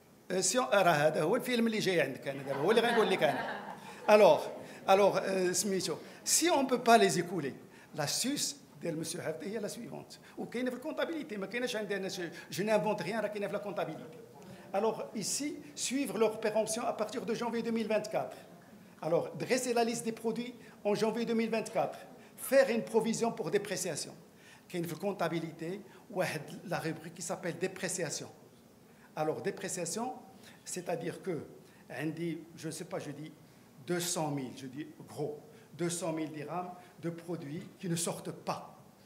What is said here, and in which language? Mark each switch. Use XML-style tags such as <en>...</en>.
<fr>Si on</fr> <ar>هذا هو الفيلم اللي جاي عندك انا دابا هو اللي غنقول لك انا.</ar> <fr>Alors</fr> <ar>سميتو</ar> <fr>si on ne peut pas les écouler, l'astuce</fr> <ar>ديال</ar> <fr>monsieur Hafti</fr> <ar>هي</ar> <fr>la suivante.</fr> <ar>وكاينه في الكونتابيليتي ما كايناش عندنا</ar> <fr>je n'invente rien,</fr> <ar>راه كاينه في</ar> <fr>la comptabilité. Alors ici, suivre leur péremption à partir de janvier 2024. Alors, dresser la liste des produits en janvier 2024. Faire une provision pour dépréciation. Il y a une comptabilité, la rubrique qui s'appelle dépréciation. Alors, dépréciation, c'est-à-dire que, je ne sais pas, je dis 200 000, je dis gros, 200 000 dirhams de produits qui ne sortent pas.</fr>